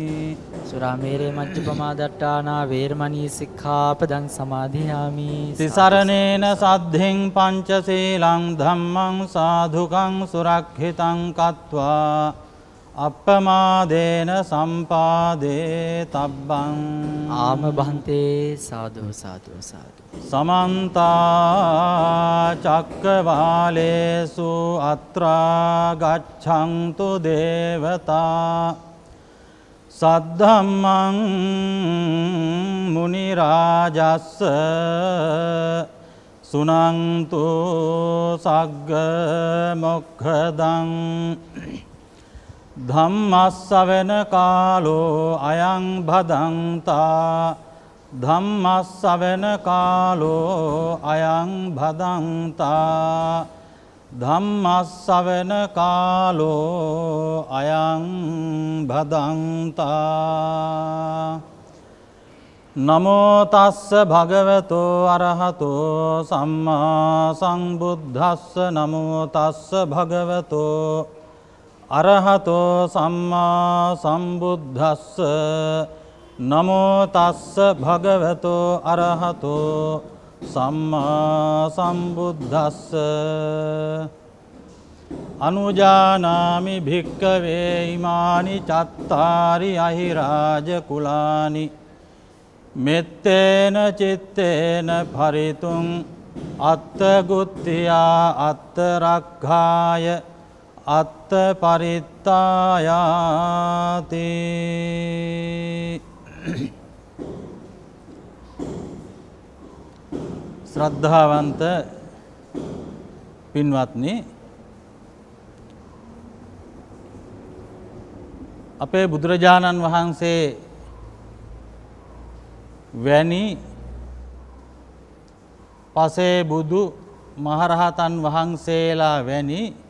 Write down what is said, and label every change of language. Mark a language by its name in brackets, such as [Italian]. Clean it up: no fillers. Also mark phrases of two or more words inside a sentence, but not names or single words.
[Pali] සුරාමේරය මජ්ජපමා දට්ඨානා වේරමණී සික්ඛාපදං සමාදියාමි. තිසරණේන සද්ධින් පංචශීලං ධම්මං සාධුකං සුරක්ෂිතං කତ୍වා අප්පමාදේන සම්පාදේ තබ්බං. ආම බන්තේ සාදු සාදු සාදු. සමන්ත චක්කවාලේසු අත්‍රා ගච්ඡන්තු දේවතා සද්ධම්මං මුනි රාජස්ස සුනන්තු සග්ග මොක්ඛදං ධම්මස්සවන කාලෝ අයං භදංතා ධම්මස්සවන කාලෝ අයං භදංතා ධම්මස්සවන කාලෝ අයං භදංතා නමෝ තස්ස භගවතෝ අරහතෝ සම්මා සම්බුද්දස්ස නමෝ තස්ස භගවතෝ අරහතෝ සම්මා සම්බුද්දස්ස නමෝ තස්ස භගවතෝ අරහතෝ සම්මා සම්බුද්දස්ස අනුජානාමි භික්කවේ ඉමානි චත්තාරි අහිරාජ කුලානි මෙත්තේන චිත්තේන පරිතුං අත්තගුත්තියා අත්තරක්ඛාය අත්ත පරිත්තායාති. [Sinhala] ශ්‍රද්ධාවන්ත පින්වත්නි, අපේ බුදුරජාණන් වහන්සේ වැනි පසේ බුදු මහරහතන් වහන්සේලා වැනි